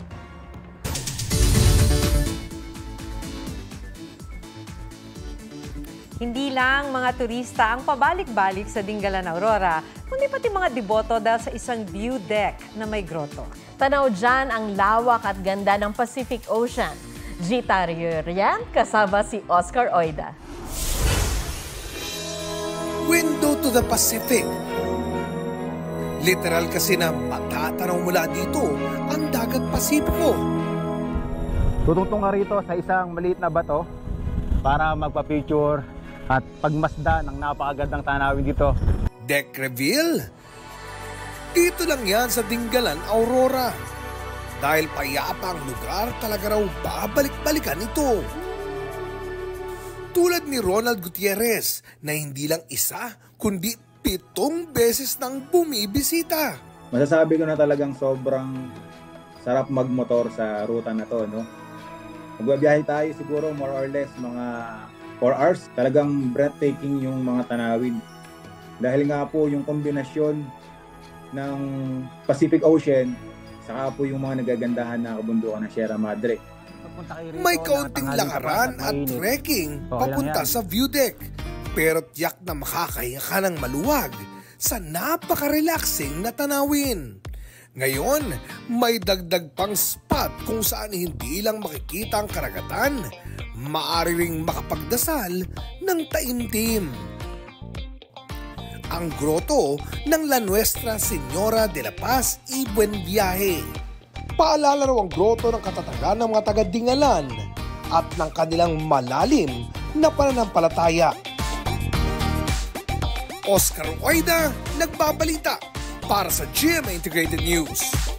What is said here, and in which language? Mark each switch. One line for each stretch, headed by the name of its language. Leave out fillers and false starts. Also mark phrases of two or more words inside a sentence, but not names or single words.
Filipino: Hindi lang mga turista ang pabalik-balik sa Dingalan Aurora, kundi pati mga deboto dahil sa isang
English: view deck
Filipino: na may grotto. Tanaw dyan ang lawak at ganda ng Pacific Ocean. Gita Riorian, kasama si Oscar Oida.
English: Window to the Pacific.
Filipino: Literal kasi na matatanaw mula dito ang dagat Pasipiko. Tutungtong nga rito sa isang maliit na bato para magpa-picture at pagmasda ng napakagandang tanawin dito.
English: Deck reveal?
Filipino: Dito lang yan sa Dingalan, Aurora. Dahil payapa ang lugar, talaga raw babalik-balikan ito. Tulad ni Ronald Gutierrez na hindi lang isa, kundi 7 beses nang bumibisita. Masasabi ko na talagang sobrang sarap magmotor sa ruta na to, no? Magbabiyahe tayo siguro
English: more or less
Filipino: mga 4 hours. Talagang breathtaking yung mga tanawin. Dahil nga po yung kombinasyon ng Pacific Ocean saka po yung mga nagagandahan na kabundukan ng Sierra Madre. May kaunting lakaran at trekking papunta sa
English: view deck.
Filipino: Pero tiyak na makakahinga ka ng maluwag sa napaka-relaxing na tanawin. Ngayon, may dagdag pang spot kung saan hindi lang makikita ang karagatan, maaari ring makapagdasal ng taimtim. Ang grotto ng La Nuestra Señora de la Paz y Buen Viaje. Paalala raw ang grotto ng katatagan ng mga taga-Dingalan at ng kanilang malalim na pananampalataya. Oscar Oida, nagbabalita para sa GMA Integrated News.